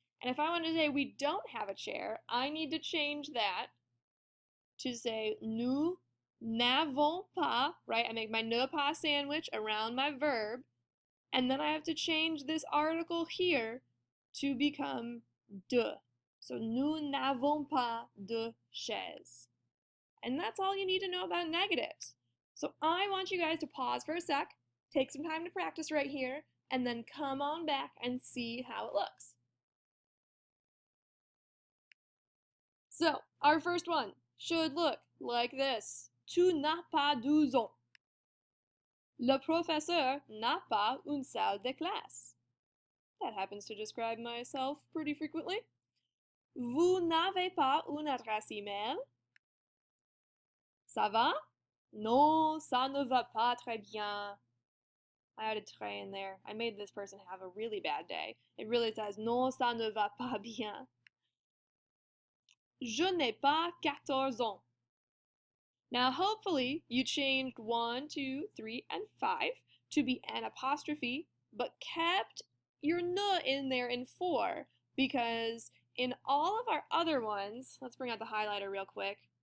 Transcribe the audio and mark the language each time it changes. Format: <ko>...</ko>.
<en>And if I want to say we don't have a chair, I need to change that to say</en> <fr>nous n'avons pas,</fr> <en>right? I make my ne pas sandwich around my verb, and then I have to change this article here to become de.</en> <fr>So nous n'avons pas de chaise.</fr> <en>And that's all you need to know about negatives. So I want you guys to pause for a sec, take some time to practice right here, and then come on back and see how it looks. So our first one should look like this.</en> <fr>Tu n'as pas 12 ans. Le professeur n'a pas une salle de classe.</fr> <en>That happens to describe myself pretty frequently.</en> <fr>Vous n'avez pas une adresse email. Ça va? Non, ça ne va pas très bien.</fr> <en>I had a trait in there. I made this person have a really bad day. It really says</en> <fr>non, ça ne va pas bien. Je n'ai pas 14 ans.</fr> <en>Now, hopefully, you changed 1, 2, 3, and 5 to be an apostrophe, but kept your ne in there in 4, because in all of our other ones, let's bring out the highlighter real quick.</en>